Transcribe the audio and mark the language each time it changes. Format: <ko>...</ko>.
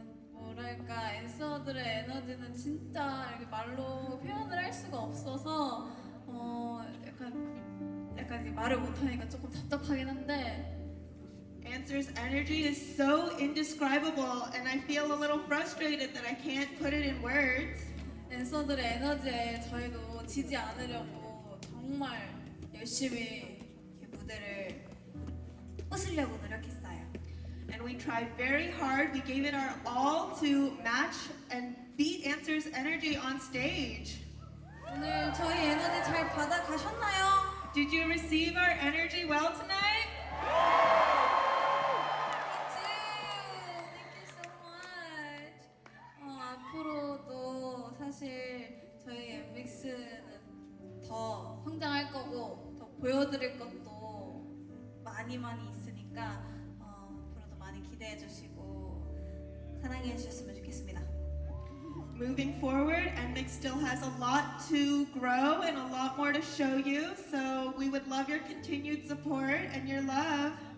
<ko>뭐랄까 앤서들의 에너지는 진짜 이렇게 말로 표현을 할 수가 없어서 약간 이제 말을 못하니까 조금 답답하긴 한데</ko> <en>Answer's energy is so indescribable, and I feel a little frustrated that I can't put it in words.</en> <ko>댄서들의 에너지에 저희도 지지 않으려고 정말 열심히 이 무대를 웃으려고 노력했어요.</ko> <en>And we tried very hard. We gave it our all to match and beat Answer's energy on stage. 오늘 저희 에너지 잘 받아가셨나요? Did you receive our energy well tonight? Thank you so much.</en> <ko>앞으로도 사실 저희 NMIXX는 더 성장할 거고 더 보여드릴 것도 많이 있으니까 앞으로도 많이 기대해 주시고 사랑해 주셨으면 좋겠습니다.</ko> <en>Moving forward, NMIXX still has a lot to grow and a lot more to show you, so we would love your continued support and your love.</en>